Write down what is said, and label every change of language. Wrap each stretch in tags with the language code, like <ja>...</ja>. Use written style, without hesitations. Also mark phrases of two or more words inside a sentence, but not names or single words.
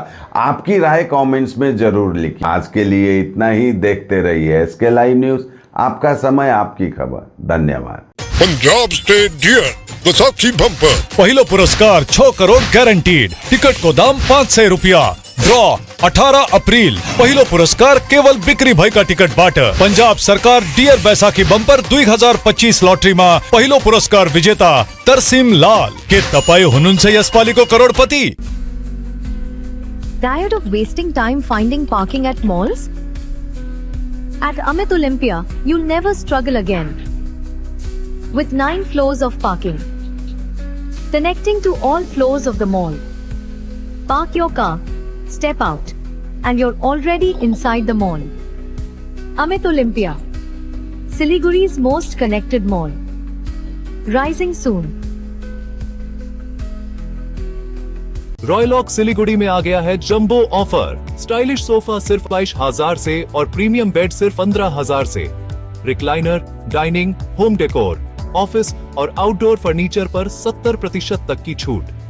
<hi>आपकी राय कमेंट्स में जरूर लिखिए। आज के लिए इतना ही। देखते रहिए SK लाइव न्यूज, आपका समय आपकी खबर। धन्यवाद। पंजाब स्टेट डियर वैसाखी बम्पर</hi> <ne>पहिलो पुरस्कार 6 करोड़ गारंटीड। टिकट को दाम 500 रुपया। ड्रॉ 18 अप्रैल। पहिलो पुरस्कार केवल बिक्री भएका टिकट बाट पंजाब सरकार डियर वैसाखी बम्पर 2025 लॉटरी में पहिलो पुरस्कार विजेता तरसिम लाल। के तपाई हुनुहुन्छ यसपालिको करोडपति?</ne> <en>Tired of wasting time finding parking at malls? At Amit Olympia, you'll never struggle again. With 9 floors of parking, connecting to all floors of the mall. Park your car, step out, and you're already inside the mall. Amit Olympia, Siliguri's most connected mall. Rising soon.</en> <hi>रॉयलॉक सिलीगुड़ी में आ गया है जंबो ऑफर। स्टाइलिश सोफा सिर्फ 22,000 से और प्रीमियम बेड सिर्फ 15,000 से। रिक्लाइनर, डाइनिंग, होम डेकोर, ऑफिस और आउटडोर फर्नीचर पर 70% तक की छूट।</hi>